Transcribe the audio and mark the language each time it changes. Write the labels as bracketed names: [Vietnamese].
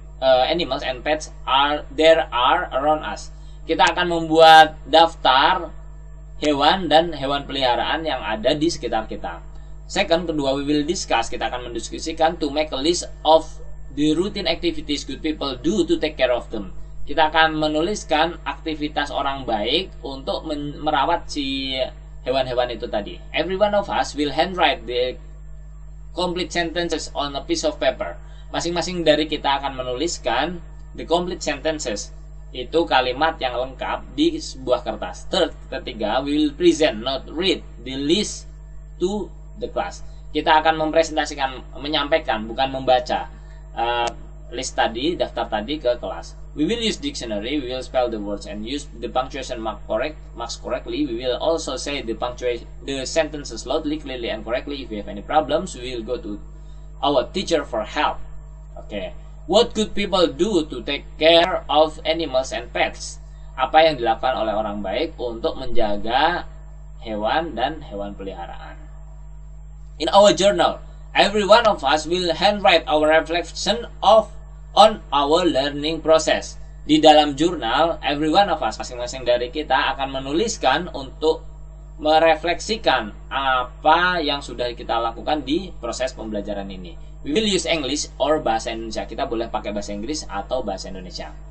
[English] animals and pets there are around us. [Indonesian] Kita akan membuat daftar hewan dan hewan peliharaan yang ada di sekitar kita. [English] Second, [Indonesian] kedua, [English] we will discuss, [Indonesian] kita akan mendiskusikan [English] to make a list of the routine activities good people do to take care of them. [Indonesian] Kita akan menuliskan aktivitas orang baik untuk merawat si hewan-hewan itu tadi. [English] Every one of us will handwrite the complete sentences on a piece of paper. [Indonesian] Masing-masing dari kita akan menuliskan [English] the complete sentences, [Indonesian] itu kalimat yang lengkap di sebuah kertas. [English] Third, [Indonesian] ketiga, [English] we will present, not read, the list to the class. [Indonesian] Kita akan mempresentasikan, menyampaikan, bukan membaca list tadi, daftar tadi ke kelas. [English] We will use dictionary, we will spell the words and use the punctuation marks correctly. We will also say the sentences loudly, clearly and correctly. If we have any problems, we will go to our teacher for help. Okay. What good people do to take care of animals and pets? [Indonesian] Apa yang dilakukan oleh orang baik untuk menjaga hewan dan hewan peliharaan? [English] In our journal, every one of us will handwrite our reflection on our learning process. [Indonesian] Di dalam jurnal, [English] every one of us, [Indonesian] masing-masing dari kita akan menuliskan untuk merefleksikan apa yang sudah kita lakukan di proses pembelajaran ini. [English] We will use English or bahasa Indonesia. [Indonesian] Kita boleh pakai bahasa Inggris atau bahasa Indonesia.